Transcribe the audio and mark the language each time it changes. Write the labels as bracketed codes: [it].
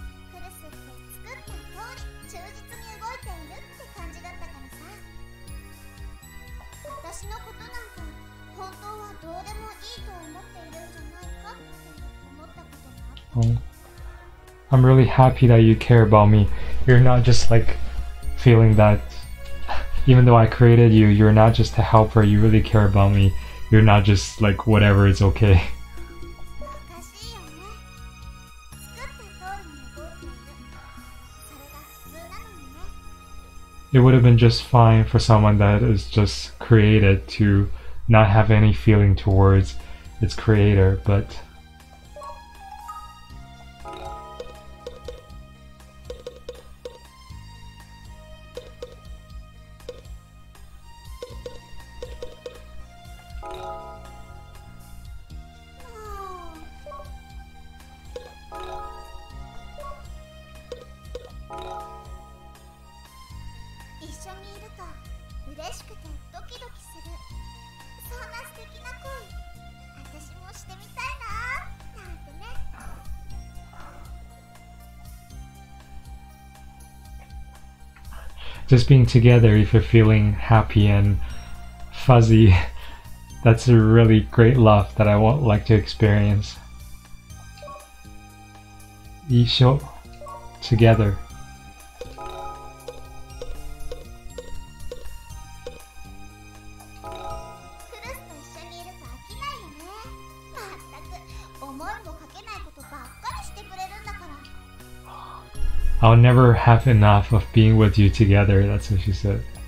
[ja] クルスって作った通り忠実に動いているって感じだったからさ。私のことなんか本当はどうでもいいと思っているんじゃないかって思ったことがあった。 [en] I'm really happy that you care about me. You're not just like feeling that even though I created you, you're not just a helper, you really care about me. You're not just like whatever, it's okay. [ja] おかしいよね。作った通りに動いている。それが普通なのにね。 [en] It would have been just fine for someone that is just created to not have any feeling towards its creator, but [ja] 一緒にいると嬉しくてドキドキする。そんな素敵な恋、私もしてみたいななんてね。 [en] just being together, if you're feeling happy and fuzzy, that's a really great love that I would like to experience. [ja] 一緒 together. クルスと一緒にいると飽きないよね。まったく思いもかけないことばっかりしてくれるんだから。 [en] I'll never have enough of being with you together, that's what she said.